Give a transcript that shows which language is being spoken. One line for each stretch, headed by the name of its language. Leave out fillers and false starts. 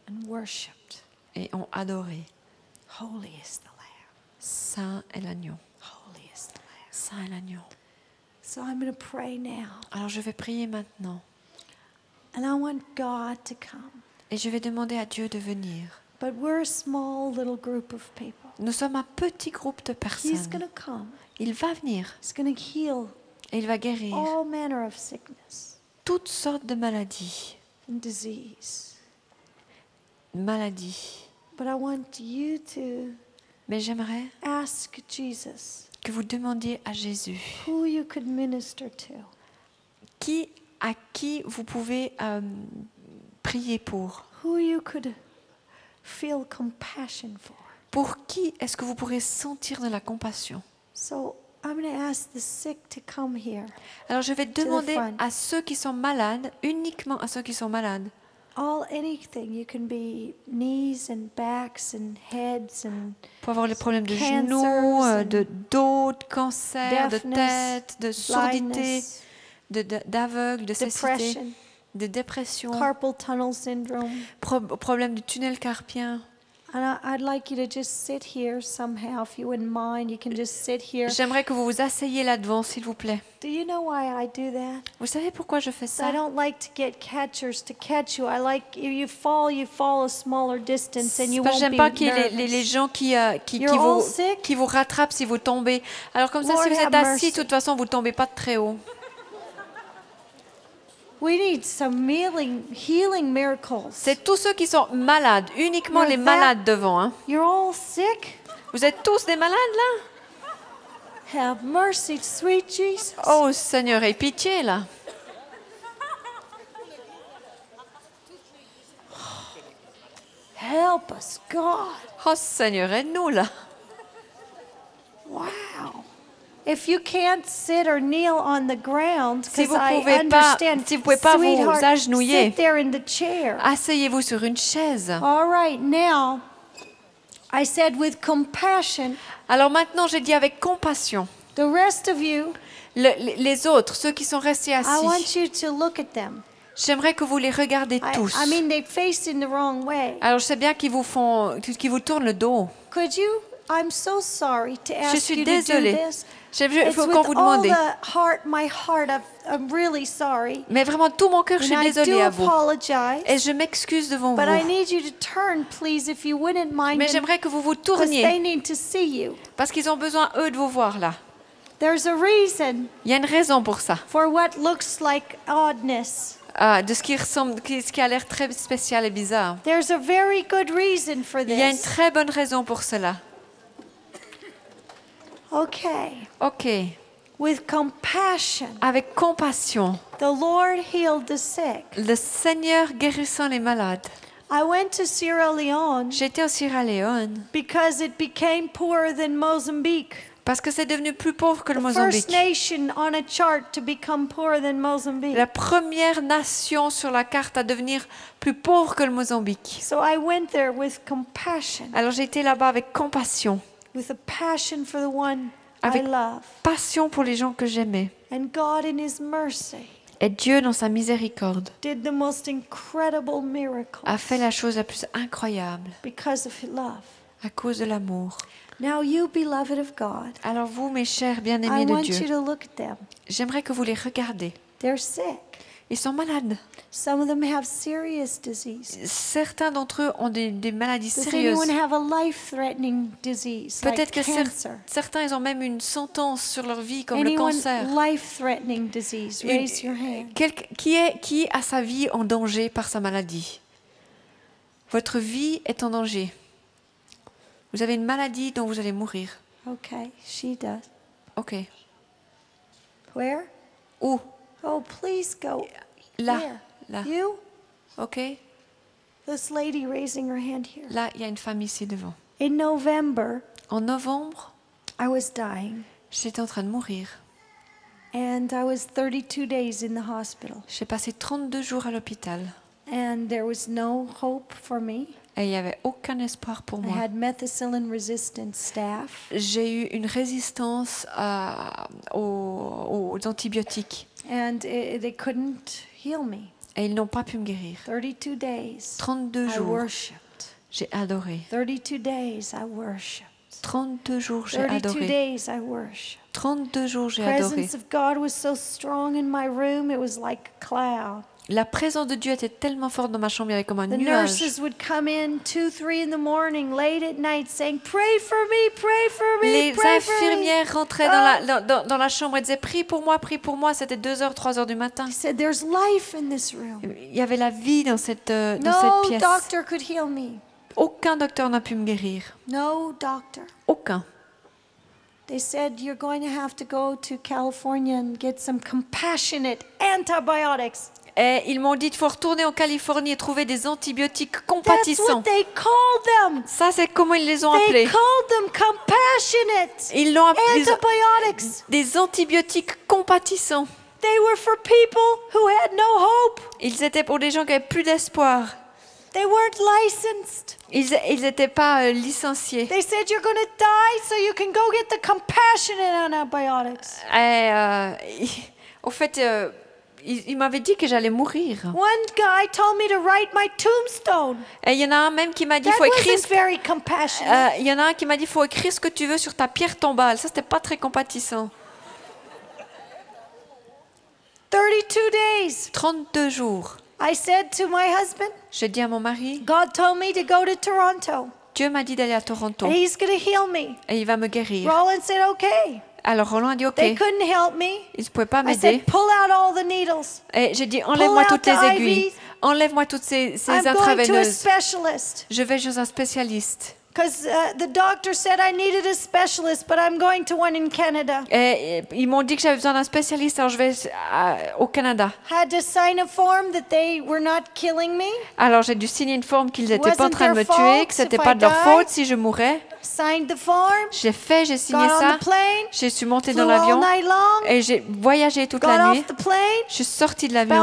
English: and worshipped.
French: et ont adoré.
English: Holy is the Lamb.
French: Saint est l'agneau.
English: Holy is the Lamb.
French: Saint est l'agneau.
English: So I'm going to pray now.
French: Alors je vais prier maintenant.
English: And I want God to come.
French: Et je vais demander à Dieu de venir.
English: But we're a small little group of people.
French: Nous sommes un petit groupe de
English: He's
French: personnes.
English: going to come.
French: Il va venir
English: He's going to heal
French: et il va guérir
English: all manner of sickness
French: toutes sortes de maladies.
English: and disease.
French: Maladies.
English: But I want you to
French: Mais j'aimerais
English: ask Jesus
French: que vous demandiez à Jésus
English: who you could minister to.
French: à qui vous pouvez prier pour.
English: Who you could feel compassion for.
French: Pour qui est-ce que vous pourrez sentir de la compassion?
English: So I'm going to ask the sick to come here.
French: Alors je vais demander
English: front.
French: à ceux qui sont malades, uniquement à ceux qui sont malades.
English: Anything. You can be knees and backs and heads and
French: Pour avoir les problèmes de
English: Cancers
French: genoux,
English: and
French: de dos, de cancer, de
English: deafness,
French: tête, de surdité,
English: blindness,
French: d'aveugle, de cécité,
English: depression,
French: de dépression,
English: carpal tunnel syndrome.
French: problème du tunnel carpien.
English: And I'd like you to just sit here somehow, if you wouldn't mind. You can just sit here.
French: J'aimerais que vous vous asseyez là devant, s'il vous plaît.
English: Do you know why I do that?
French: Vous savez pourquoi je fais
English: I
French: ça?
English: don't like to get catchers to catch you. I like if you fall a smaller distance and you
French: Parce que
English: won't
French: j'aime
English: be
French: pas qu'il y ait
English: nervous.
French: les gens qui
English: You're all sick?
French: vous rattrapent si vous tombez. Alors comme ça,
English: Lord
French: si vous êtes
English: have
French: assis,
English: mercy.
French: de toute façon, vous ne tombez pas de très haut.
English: We need some healing miracles.
French: C'est tous ceux qui sont malades, uniquement
English: You're
French: les
English: that-
French: malades devant. Hein.
English: You're all sick?
French: Vous êtes tous des malades là?
English: Have mercy, sweet Jesus.
French: Oh Seigneur, aie pitié là.
English: Help us, God.
French: Oh Seigneur, aide-nous là.
English: Wow. If you can't sit or kneel on the ground,
French: Si
English: because
French: vous
English: I
French: pouvez pas-
English: understand,
French: si vous pouvez pas vous
English: sweetheart,
French: agenouiller.
English: sit there in the chair.
French: Asseyez-vous sur une chaise.
English: All right, now, I said with compassion,
French: Alors maintenant, j'ai dit avec compassion.
English: the rest of you,
French: Les autres, ceux qui sont restés
English: I want
French: assis,
English: you to look at them.
French: j'aimerais que vous les regardez tous.
English: I mean, they faced in the wrong way.
French: Alors je sais bien qu'ils vous tournent le dos.
English: Could you? I'm so sorry to
French: Je
English: ask
French: suis
English: you to do
French: désolée.
English: this.
French: Il
English: It's
French: faut
English: with
French: qu'on vous
English: all
French: demande.
English: my heart, I'm really sorry.
French: Mais vraiment, tout mon cœur, je suis
English: And I
French: désolée
English: do
French: à vous.
English: apologize.
French: Et je m'excuse devant
English: But I
French: vous.
English: need you to turn, please, if you wouldn't mind.
French: Mais j'aimerais que vous vous
English: Because they
French: tourniez.
English: need to see you.
French: Parce qu'ils ont besoin, eux, de vous voir là.
English: There's a reason
French: Il y a une raison pour ça.
English: for what looks like oddness.
French: De ce qui ressemble, ce qui a l'air très spécial et bizarre.
English: There's a very good reason for
French: Il y a une
English: this.
French: très bonne raison pour cela.
English: Okay.
French: Ok.
English: With compassion,
French: Avec compassion,
English: the Lord healed the sick.
French: le Seigneur guérissant les malades.
English: I went to Sierra Leone
French: J'étais en Sierra Leone
English: because it became poorer than Mozambique.
French: parce que c'est devenu plus pauvre que le
English: The
French: Mozambique.
English: first nation on a chart to become poorer than Mozambique.
French: La première nation sur la carte à devenir plus pauvre que le Mozambique.
English: So I went there with compassion,
French: Alors j'ai été là-bas avec compassion.
English: with a passion for the one
French: Avec
English: I love.
French: passion pour les gens que j'aimais.
English: And God in His mercy
French: Et Dieu, dans sa miséricorde,
English: did the most incredible miracle
French: a fait la chose la plus incroyable
English: because of His love.
French: à cause de l'amour.
English: Now you, beloved of God,
French: Alors vous, mes chers
English: I
French: bien-aimés de
English: want you
French: Dieu,
English: to look at them.
French: j'aimerais que vous les regardiez.
English: They're sick.
French: Ils sont malades.
English: Some of them have serious disease.
French: Certains d'entre eux ont des maladies
English: Does
French: sérieuses.
English: anyone have a life-threatening disease like
French: Peut-être que
English: cancer?
French: certains, ils ont même une sentence sur leur vie, comme le
English: Anyone
French: cancer.
English: life-threatening disease?
French: Une-
English: Raise your hand.
French: Qui a sa vie en danger par sa maladie? Votre vie est en danger. Vous avez une maladie dont vous allez mourir.
English: Okay, she does.
French: Ok.
English: Where?
French: Où?
English: Oh, please go.
French: Là.
English: Where?
French: Là.
English: You?
French: Ok.
English: This lady raising her hand here.
French: Là, il y a une femme ici devant.
English: In November,
French: En novembre,
English: I was dying,
French: j'étais en train de mourir.
English: and I was 32 days in the hospital,
French: J'ai passé 32 jours à l'hôpital.
English: and there was no hope for me.
French: Et il n'y avait aucun espoir pour
English: I
French: moi.
English: had methicillin-resistant staph,
French: J'ai eu une résistance aux antibiotiques.
English: and they couldn't heal me.
French: Et ils n'ont pas pu me guérir.
English: 32 days,
French: 32
English: I
French: jours.
English: worshipped.
French: J'ai adoré.
English: 32 days I worshiped.
French: 32 jours, j'ai
English: 32
French: adoré.
English: days I worshiped.
French: 32 jours, j'ai adoré.
English: Presence of God was so strong in my room, it was like a cloud.
French: La présence de Dieu était tellement forte dans ma chambre, il y avait comme un
English: The
French: nuage.
English: nurses would come in 2, 3 in the morning, late at night, saying, "Pray for me, pray for me,
French: Les
English: pray for me."
French: infirmières rentraient dans la chambre et disaient prie pour moi, prie pour moi. C'était 2h, 3h du matin.
English: He said, "There's life in this room.
French: Il y avait la vie dans cette
English: No
French: pièce.
English: doctor could heal me.
French: Aucun docteur n'a pu me guérir.
English: No doctor."
French: Aucun.
English: They said, "You're going to have to go to California and get some compassionate antibiotics."
French: Et ils m'ont dit il faut retourner en Californie et trouver des antibiotiques
English: That's
French: compatissants.
English: what they called them.
French: Ça, c'est comment ils les ont
English: They
French: appelés.
English: called them compassionate
French: Ils l'ont appelé
English: antibiotics.
French: des antibiotiques compatissants.
English: They were for people who had no hope.
French: Ils étaient pour des gens qui n'avaient plus d'espoir.
English: They weren't licensed.
French: Ils n'étaient pas licenciés.
English: They said you're going to die, so you can go get the compassionate antibiotics.
French: Et, au fait, il m'avait dit que j'allais mourir.
English: One guy told me to write my tombstone.
French: Et il y en a un même qui m'a dit
English: That
French: faut écrire.
English: wasn't very compassionate.
French: Il y en a un qui m'a dit faut écrire ce que tu veux sur ta pierre tombale. Ça, c'était pas très compatissant.
English: 32 days.
French: 32 jours.
English: I said to my husband,
French: J'ai dit à mon mari,
English: God told me to go to Toronto,
French: Dieu m'a dit d'aller à Toronto
English: and he's going to heal me.
French: et il va me guérir.
English: Roland said, okay.
French: Alors Roland a dit ok.
English: They couldn't help me.
French: Il ne pouvait pas
English: I
French: m'aider.
English: said, pull out all the needles.
French: Et j'ai dit enlève-moi
English: Pull out
French: toutes les
English: the
French: aiguilles.
English: IVs.
French: Enlève-moi toutes ces
English: I'm going to a
French: intraveineuses.
English: specialist.
French: Je vais chez un spécialiste.
English: Because the doctor said I needed a specialist, but I'm going to one in Canada.
French: Et ils m'ont dit que j'avais besoin d'un spécialiste, alors je vais au Canada.
English: Had to sign a form that they were not killing me.
French: Alors j'ai dû signer une forme qu'ils n'étaient pas en
English: Wasn't
French: train de me
English: their
French: tuer,
English: fault
French: que c'était
English: if
French: pas
English: I
French: de leur
English: died.
French: faute si je mourais.
English: Signed the form.
French: J'ai signé
English: Got on
French: ça.
English: the plane.
French: Je suis montée
English: Flew
French: dans
English: all
French: l'avion
English: night long.
French: et j'ai voyagé toute
English: Got
French: la nuit.
English: off the plane.
French: Je suis sortie de l'avion